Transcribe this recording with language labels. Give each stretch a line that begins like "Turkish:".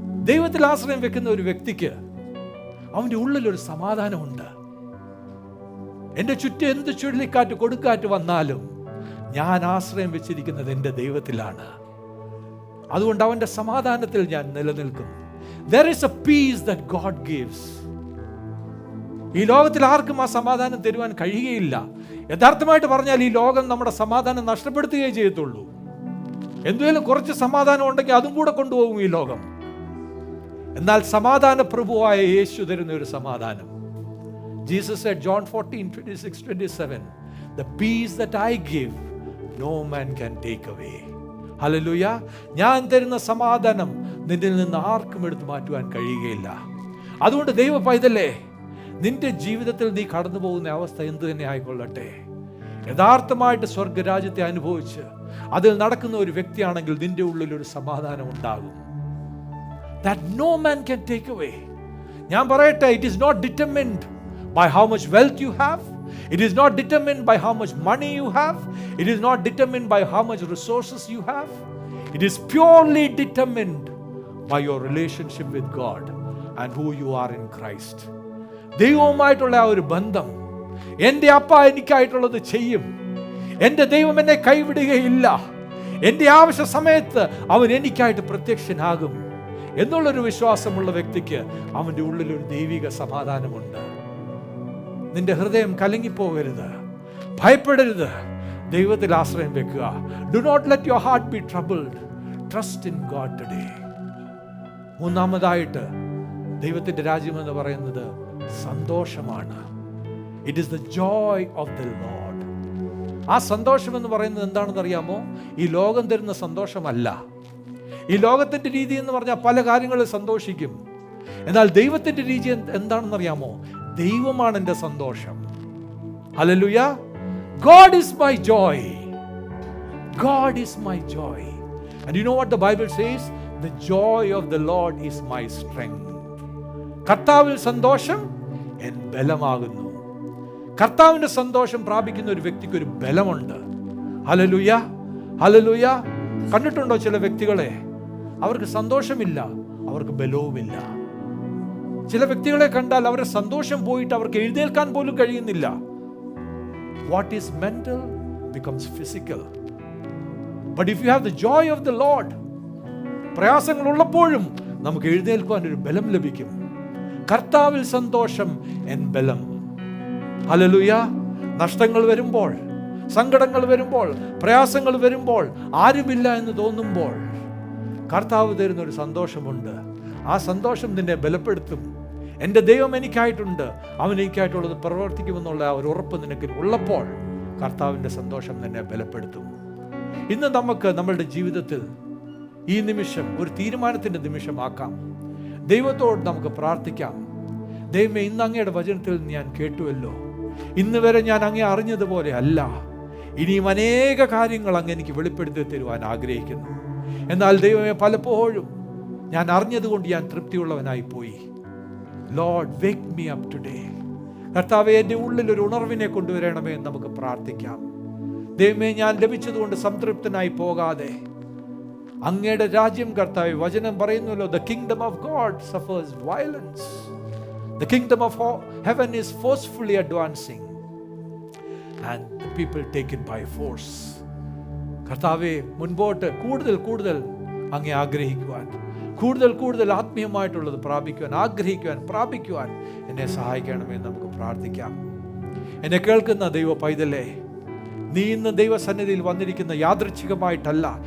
Malayalam: ദൈവത്തിൽ ആശ്രയം വെക്കുന്ന ഒരു വ്യക്തിക്ക് അവൻ്റെ ഉള്ളിലൊരു സമാധാനമുണ്ട്. എൻ്റെ ചുറ്റും എന്ത് ചുഴലിക്കാറ്റ് കൊടുക്കാറ്റ് വന്നാലും ഞാൻ ആശ്രയം വെച്ചിരിക്കുന്നത് എൻ്റെ ദൈവത്തിലാണ്. അതുകൊണ്ട് അവൻ്റെ സമാധാനത്തിൽ ഞാൻ നിലനിൽക്കും.
English: There is a peace that God gives.
Malayalam: ഈ ലോകത്തിൽ ആർക്കും ആ സമാധാനം തരുവാൻ കഴിയുകയില്ല. യഥാർത്ഥമായിട്ട് പറഞ്ഞാൽ ഈ ലോകം നമ്മുടെ സമാധാനം നഷ്ടപ്പെടുത്തുകയേ ചെയ്യത്തുള്ളൂ. എന്തെങ്കിലും കുറച്ച് സമാധാനം ഉണ്ടെങ്കിൽ അതും കൂടെ കൊണ്ടുപോകും ഈ ലോകം. എന്നാൽ സമാധാന പ്രഭുവായ യേശു തരുന്ന ഒരു സമാധാനം.
English: Jesus said, John 14:26-27, the peace that I give no man can take away.
Malayalam: Hallelujah. ഞാൻ തരുന്ന സമാധാനം നിന്നിൽ നിന്ന് ആർക്കും എടുത്തു മാറ്റുവാൻ കഴിയുകയില്ല. അതുകൊണ്ട് ദൈവ പൈതലേ, നിന്റെ ജീവിതത്തിൽ നീ കടന്നു പോകുന്ന അവസ്ഥ എന്ത് തന്നെ ആയിക്കൊള്ളട്ടെ, യഥാർത്ഥമായിട്ട് സ്വർഗരാജ്യത്തെ അനുഭവിച്ച് അതിൽ നടക്കുന്ന ഒരു വ്യക്തിയാണെങ്കിൽ നിന്റെ ഉള്ളിൽ ഒരു സമാധാനം ഉണ്ടാകും.
English: That no man can take away.
Malayalam: ഞാൻ പറയട്ടെ,
English: it is not determined by how much wealth you have. It is not determined by how much money you have. It is not determined by how much resources you have. It is purely determined by your relationship with God and who you are in Christ.
Malayalam: ദൈവവുമായിട്ടുള്ള ആ ഒരു ബന്ധം. എൻ്റെ അപ്പ എനിക്കായിട്ടുള്ളത് ചെയ്യും, എൻ്റെ ദൈവം എന്നെ കൈവിടുകയില്ല, എൻ്റെ ആവശ്യ സമയത്ത് അവൻ എനിക്കായിട്ട് പ്രത്യക്ഷനാകും എന്നുള്ളൊരു വിശ്വാസമുള്ള വ്യക്തിക്ക് അവൻ്റെ ഉള്ളിലൊരു ദൈവിക സമാധാനമുണ്ട്. നിന്റെ ഹൃദയം കലങ്ങിപ്പോകരുത്, ഭയപ്പെടരുത്, ദൈവത്തിൽ ആശ്രയം വെക്കുക.
English: Do not let your heart be troubled. Trust in God today.
Malayalam: മൂന്നാമതായിട്ട് ദൈവത്തിൻ്റെ രാജ്യം എന്ന് പറയുന്നത് സന്തോഷമാണ്.
English: It is the joy of the Lord.
Malayalam: ആ സന്തോഷം എന്ന് പറയുന്നത് എന്താണെന്ന് അറിയാമോ? ഈ ലോകം തരുന്ന സന്തോഷമല്ല. ഈ ലോകത്തിൻ്റെ രീതി എന്ന് പറഞ്ഞാൽ പല കാര്യങ്ങളിൽ സന്തോഷിക്കും. എന്നാൽ ദൈവത്തിൻ്റെ രീതി എന്താണെന്ന് അറിയാമോ? ദൈവമാണ് എൻ്റെ സന്തോഷം. Hallelujah.
English: God is my joy. God is my joy. And you know what the Bible says? The joy of the Lord is my strength.
Malayalam: കർത്താവിൽ സന്തോഷം എൻ ബലമാകുന്നു. കർത്താവിൻ്റെ സന്തോഷം പ്രാപിക്കുന്ന ഒരു വ്യക്തിക്ക് ഒരു ബലമുണ്ട്. Hallelujah, hallelujah. കണ്ടിട്ടുണ്ടോ ചില വ്യക്തികളെ? അവർക്ക് സന്തോഷമില്ല, അവർക്ക് ബലവുമില്ല. ചില വ്യക്തികളെ കണ്ടാൽ അവരുടെ സന്തോഷം പോയിട്ട് അവർക്ക് എഴുന്നേൽക്കാൻ പോലും കഴിയുന്നില്ല.
English: What is mental becomes physical. But if you have the joy of the Lord,
Malayalam: പ്രയാസങ്ങൾ ഉള്ളപ്പോഴും നമുക്ക് എഴുന്നേൽക്കുവാൻ ഒരു ബലം ലഭിക്കും. കർത്താവിൽ സന്തോഷം എൻ ബലം. ഹല്ലേലൂയ. നഷ്ടങ്ങൾ വരുമ്പോൾ, സങ്കടങ്ങൾ വരുമ്പോൾ, പ്രയാസങ്ങൾ വരുമ്പോൾ, ആരുമില്ല എന്ന് തോന്നുമ്പോൾ കർത്താവ് തരുന്നൊരു സന്തോഷമുണ്ട്. ആ സന്തോഷം നിന്നെ ബലപ്പെടുത്തും. എൻ്റെ ദൈവം എനിക്കായിട്ടുണ്ട്, അവൻ എനിക്കായിട്ടുള്ളത് പ്രവർത്തിക്കുമെന്നുള്ള ആ ഒരു ഉറപ്പ് നിനക്ക് ഉള്ളപ്പോൾ കർത്താവിൻ്റെ സന്തോഷം നിന്നെ ബലപ്പെടുത്തും. ഇന്ന് നമുക്ക് നമ്മളുടെ ജീവിതത്തിൽ ഈ നിമിഷം ഒരു തീരുമാനത്തിൻ്റെ നിമിഷമാക്കാം. ദൈവത്തോട് നമുക്ക് പ്രാർത്ഥിക്കാം. ദൈവമേ, ഇന്ന് അങ്ങയുടെ വചനത്തിൽ ഞാൻ കേട്ടുവല്ലോ, ഇന്ന് വരെ ഞാൻ അങ്ങേ അറിഞ്ഞതുപോലെ അല്ല, ഇനിയും അനേക കാര്യങ്ങൾ അങ്ങ് എനിക്ക് വെളിപ്പെടുത്തി തരുവാൻ ആഗ്രഹിക്കുന്നു. എന്നാൽ ദൈവമേ, പലപ്പോഴും ഞാൻ അറിഞ്ഞതുകൊണ്ട് ഞാൻ തൃപ്തിയുള്ളവനായി പോയി.
English: Lord, wake me up today.
Malayalam: കർത്താവേ, എൻ്റെ ഉള്ളിൽ ഒരു ഉണർവിനെ കൊണ്ടുവരണമേ എന്ന് നമുക്ക് പ്രാർത്ഥിക്കാം. ദൈവമേ, ഞാൻ ലഭിച്ചതുകൊണ്ട് സംതൃപ്തനായി പോകാതെ അങ്ങയുടെ രാജ്യം, കർത്താവേ, വചനം പറയുന്നല്ലോ,
English: the kingdom of God suffers violence. The kingdom of heaven is forcefully advancing and the people take it by force.
Malayalam: കർത്താവേ, മുൻപോട്ട് കൂടുതൽ കൂടുതൽ അങ്ങേ ആഗ്രഹിക്കുവാൻ, കൂടുതൽ കൂടുതൽ ആത്മീയമായിട്ടുള്ളത് പ്രാപിക്കുവാൻ, ആഗ്രഹിക്കുവാൻ, പ്രാപിക്കുവാൻ എന്നെ സഹായിക്കണമെന്ന് നമുക്ക് പ്രാർത്ഥിക്കാം. എന്നെ കേൾക്കുന്ന ദൈവ പൈതലേ, നീ ഇന്ന് ദൈവസന്നിധിയിൽ വന്നിരിക്കുന്ന യാദൃച്ഛികമായിട്ടല്ല.